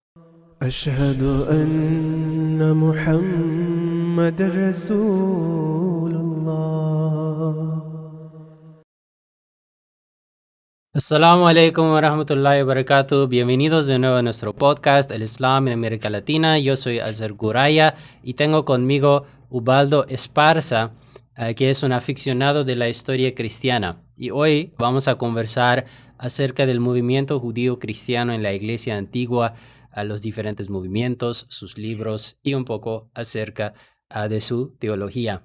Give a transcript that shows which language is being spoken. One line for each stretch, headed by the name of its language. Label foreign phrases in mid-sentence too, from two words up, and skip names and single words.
Arabic: أشهد أن محمد رسول الله. السلام عليكم ورحمة الله وبركاته.
Spanish: Bienvenidos de nuevo a nuestro podcast El Islam en América Latina. Yo soy Azar Guraya y tengo conmigo Ubaldo Esparza, que es un aficionado de la historia cristiana. Y hoy vamos a conversar acerca del movimiento judío cristiano en la Iglesia Antigua, a los diferentes movimientos, sus libros y un poco acerca de su teología.